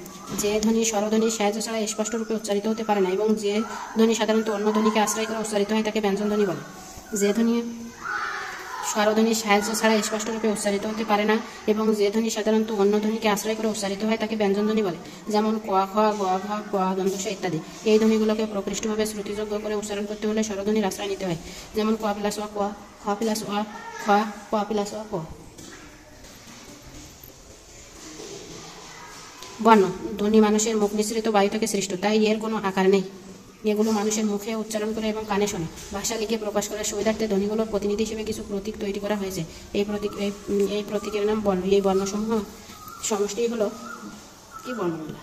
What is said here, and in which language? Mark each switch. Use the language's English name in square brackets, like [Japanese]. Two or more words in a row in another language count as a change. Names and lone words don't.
[Bangla] যে ধ্বনি স্বরধ্বনির সাহায্য ছাড়া স্পষ্ট রূপে উচ্চারিত হতে পারে না এবং যে ধ্বনি সাধারণত অন্য ধ্বনিকে আশ্রয় করে উচ্চারিত হয় তাকে ব্যঞ্জনধ্বনি বলে। যে ধ্বনি স্বরধ্বনির সাহায্য ছাড়া স্পষ্ট রূপে উচ্চারিত হতে পারে না এবং যে ধ্বনি সাধারণত অন্য ধ্বনিকে আশ্রয় করে উচ্চারিত হয় তাকে ব্যঞ্জনধ্বনি বলে, যেমন ক, খ, গ, ঘ, ক, দন্তস ইত্যাদি। এই ধ্বনিগুলোকে প্রকৃষ্টভাবে শ্রুতিযোগ্য করে উচ্চারণ করতে হলে স্বরধ্বনির আশ্রয় নিতে হয়, যেমন ক প্লাস অ ক, খ প্লাস অ খ, ক প্লাস অ ক। বর্ণ, ধ্বনি মানুষের মুখ নিঃসৃত বায়ু থেকে সৃষ্ট, তাই এর কোনো আকার নেই। এগুলো মানুষের মুখে উচ্চারণ করে এবং কানে শোনে। ভাষা লিখে প্রকাশ করার সুবিধার্থে ধ্বনিগুলোর প্রতিনিধি হিসেবে কিছু প্রতীক তৈরি করা হয়েছে। এই প্রতীকের নাম বর্ণ। এই বর্ণসমূহ সমষ্টি হলো কি? বর্ণমালা।